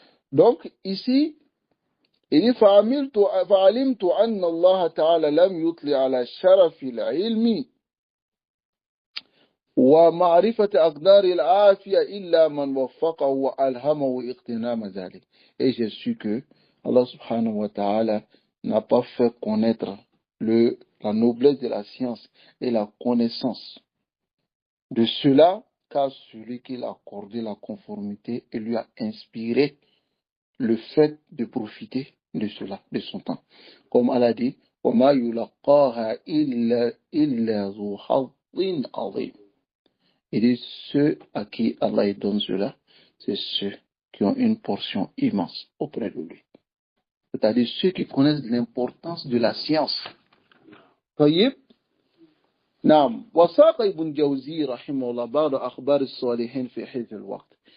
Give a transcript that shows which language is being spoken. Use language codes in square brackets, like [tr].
[fr] Donc, ici, il dit [ar] فعلمت أن الله تعالى لم يطلع على شرف العلم ومعرفة أقدار العافية إلا من وفقه وألهمه اغتنام ذلك. [fr] Et j'ai su que Allah subhanahu wa ta'ala n'a pas fait connaître la noblesse de la science et la connaissance de cela qu'à celui qui l'a accordé la conformité et lui a inspiré le fait de profiter de cela, de son temps. Comme Allah dit, [ar] وَمَا يُلَقَّاهَا إِلَّا ذُو حَظٍّ عَظِيمٍ. [fr] Il dit, ceux à qui Allah donne cela, c'est ceux qui ont une portion immense auprès de lui. C'est-à-dire ceux qui connaissent l'importance de la science. [ar] طيب. نعم. وساق ابن جوزي رحمه الله بعض أخبار الصالحين في حفظ الوقت.